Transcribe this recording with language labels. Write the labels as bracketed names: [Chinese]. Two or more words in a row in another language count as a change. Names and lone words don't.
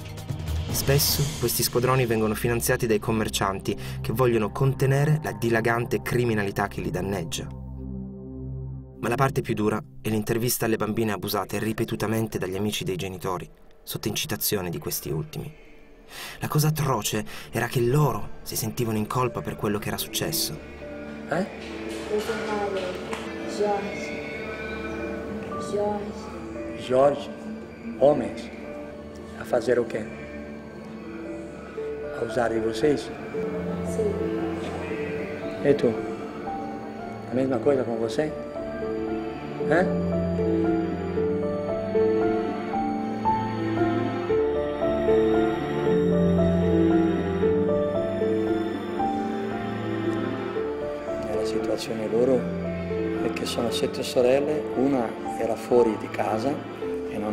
[Italian] Spesso questi squadroni vengono finanziati dai commercianti che vogliono contenere la dilagante criminalità che li danneggia. Ma la parte più dura è l'intervista alle bambine abusate ripetutamente dagli amici dei genitori, sotto incitazione di questi ultimi. La cosa atroce era che loro si sentivano in colpa per quello che era successo. [Portuguese] Jorge, homens, a fazer o quê? A usar de vocês? Sim. E tu? A mesma coisa com você? [Italian] La situazione loro è che sono 7 sorelle, una era fuori di casa e non